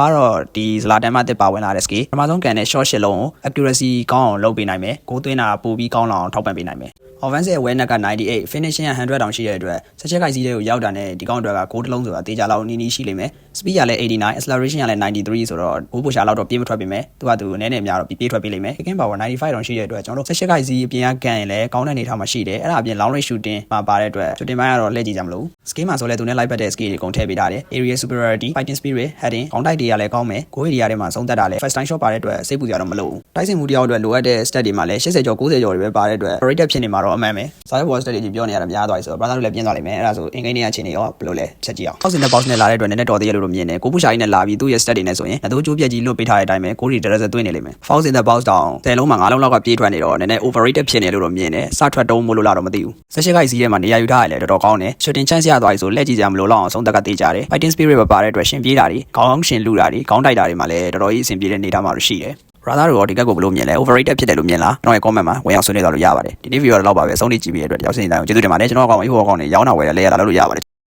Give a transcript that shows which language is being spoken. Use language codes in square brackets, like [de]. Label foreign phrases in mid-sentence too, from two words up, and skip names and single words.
[my] ကတော့ဒီ Zlatan မှာတက်ပါဝင်လာတဲ့ skill ပထမဆုံးကန်တဲ့ short ရှစ်လုံးကို accuracy ကောင်းအောင်လုပ်ပေးနိုင်မယ် Goal သွင်းတာပိုပြီးကောင်းအောင်ထောက်ပံ့ပေးနိုင်မယ် [en] Offensive awareness [my] က98 finishing က100တောင်ရှိတဲ့အတွက်ဆက်ချက်ခိုက်စီးတွေကိုရောက်တာနဲ့ဒီကောင်တွေကဂိုးတစ်လုံးဆိုတာတေးကြလောက်နီးနီးရှိလိမ့်မယ် speed ကလည်း89 acceleration ကလည်း93ဆိုတော့ဂိုးပိုရှာလောက်တော့ပြေးမထွက်ပေမဲ့သူကသူနည်းနည်းများတော့ပြေး ထွက်ပေးလိမ့်မယ် [en] kicking power [my] 95 တောင်ရှိတဲ့အတွက်ကျွန်တော်တို့ဆက်ချက်ခိုက်စီးအပြင်ကကန်ရင်လည်းကောင်းတဲ့အနေထားမှာရှိတယ်အဲ့ဒါအပြင် [en] long range shooting [my] မှာပါတဲ့အတွက် shooting ပိုင်းကတော့လှည့်ကြည့်ကြမလို့ skill မှာဆိုလဲသူနဲ့လိုက်ပတ်တဲ့ skill တွေကုန်ထည့်ပေးထားတယ် [en] area superiority fighting spirit heading [my] ကောင်းတိုက်တွေကလည်းကောင်းမယ် [en] goal area [my] တွေမှာဆုံးသက်တာ လည်း [en] first time shot [my] ပါတဲ့အတွက်စိတ်ပူကြတော့မလို့တိုက်စစ်မှုတယောက်အတွက်လိုအပ်တဲ့ stat တွေမှာလည်း80ကျော်90ကျော်တွေပဲပါတဲ့အတွက် rated ဖြစ်နေမှာတော့အမှန်ပဲ [en] Side Watch Stat [my] တွေပြောနေရတာများသွားပြီဆိုတော့ brother တို့လည်းပြင်းသွားလိမ့်မယ်အဲ့ ဒါဆိုအင်္ဂိမ်းတွေကချင်းနေရောဘယ်လိုလဲချက်ကြည့်အောင် [en] House in the Box [my] နဲ့လာတဲ့အတွက်နည်းနည်းတော်သေးရလို့မြင်တယ်ကိုပူရှာကြီးနဲ့လာပြီးသူ့ရဲ့ stat တွေနဲ့ဆိုရင်အတိုးကျိုးပြက်ကြီးလွတ်ပေးထားတဲ့အ တိုင်းပဲကိုရီတရက်စသွင်းနေလိမ့်မယ် [en] House in the Box [my] တောင်10လုံးမှာ9လုံးလောက်ကပြေးထွက်နေတော့နည်းနည်း overrated ဖြစ်နေလို့တော့မြင်တယ်စထွက်တုံးမို့လို့လာတော့မသိဘူးဆက်ရှိခိုက်စီးထဲမှာနေရာယူထားရလဲတော်တော်ကောင်းတယ် [en] shooting chance [my] ရသွားပြီဆိုလက်ကြည့်ကြမလို့လောက်အောင်ဆုံးသက်ကတေးကြတယ် [en] fighting spirit [my] ပါတဲ့အတွက်ရှင်ပြေးတာတွေခေါင်းရှင်လူတာတွေခေါင်းတိုက်တာတွေမှာလည်းတော်တော်ကြီးအဆင်ပြေတဲ့နေသားမှာရှိတယ်brother တို့ဒီကက်ကိုဘယ်လိုမြင်လဲ overrated ဖြစ်တယ်လို့မြင်လားကျွန်တော်ရဲ့ comment မှာဝင်ရောက်ဆွေးနွေးသွားလို့ရပါတယ်ဒီနေ့ video တော့လောက်ပါပဲအဆုံးထိကြည့်ပြီးရတဲ့အတွက်တယောက်စီတိုင်းကိုကျေးဇူးတင်ပါတယ်ကျွန်တော်အကောင် info အကောင်နဲ့ရောင်းတာဝယ်ရလဲရတာလုပ်လို့ရပါတယ်